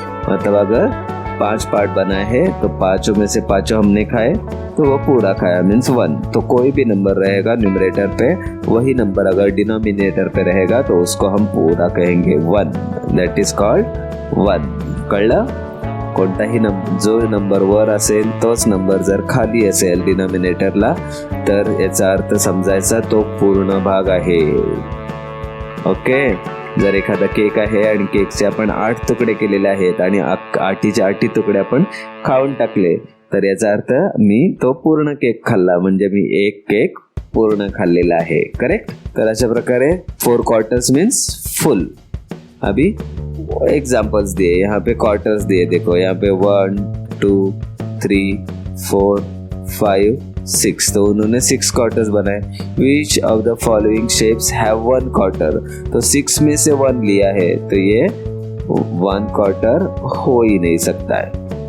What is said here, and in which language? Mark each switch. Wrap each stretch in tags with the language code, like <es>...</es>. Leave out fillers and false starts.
<hi>मतलब अगर 5 पार्ट बनाए हैं तो 5 में से 5 हमने खाए तो वो पूरा खाया मीन्स 1। तो कोई भी नंबर रहेगा न्यूमरेटर पे, वही नंबर अगर डिनोमिनेटर पे रहेगा तो उसको हम पूरा कहेंगे 1।</hi> <en>That is called 1।</en> <mr>कळलं? कोणताही जो नंबर वर असेल तोच नंबर जर खाली असेल डिनोमिनेटरला तर याचा अर्थ समजायचा तो पूर्ण भाग आहे। ओके, जर एखादा केक आहे आणि केकचे आपण 8 तुकडे केलेले आहेत आणि 8चे 8 तुकडे आपण खाऊन टाकले तर याचा अर्थ मी तो पूर्ण केक खाल्ला, म्हणजे मी एक केक पूर्ण खाल्लेला आहे। करेक्ट? तर अशा प्रकारे 4/4 मीन्स फुल।</mr> <hi>अभी एग्जाम्पल्स दिए, यहाँ पे क्वार्टर्स दिए, देखो यहाँ पे 1 2 3 4 5 6, तो उन्होंने 6 क्वार्टर्स बनाए।</hi> <en>which of the following shapes have 1 quarter,</en> <hi>तो 6 में से 1 लिया है तो ये 1 क्वार्टर हो ही नहीं सकता है।</hi>